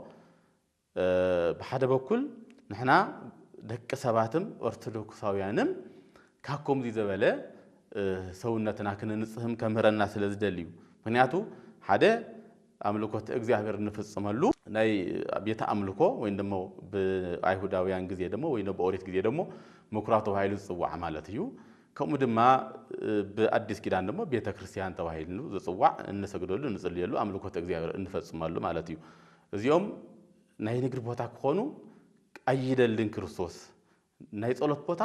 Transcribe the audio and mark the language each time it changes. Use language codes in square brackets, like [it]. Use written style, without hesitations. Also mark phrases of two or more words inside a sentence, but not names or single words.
[ti] በሓደ በኩል ንሕና ደቂ ሰባትም ኦርቶዶክሳውያንም ካኮም ዝበለ ሰውነትና ክንንጽህም ከምህረና ስለዝደልዩ ምክንያቱ ሓደ አምልኮት እግዚአብሔር እንፈጽመሉ ናይ ቤተ አምልኮ ወይ ደሞ በአይሁዳውያን ጊዜ ደሞ ወይ በኦሪት ጊዜ ደሞ ምኩራብ ተባሂሉ ዝጽዋዕ ማለት እዩ ከምኡ ድማ በአዲስ ኪዳን ደሞ ቤተ ክርስቲያን ተባሂሉ ዝጽዋዕ እንሰግደሉ እንጽልየሉ አምልኮት እግዚአብሔር እንፈጽመሉ ማለት እዩ እዚኦም ናይ ንግድ ቦታ ክኾኑ አይደልን ክርስቶስ ናይ ጸሎት ቦታ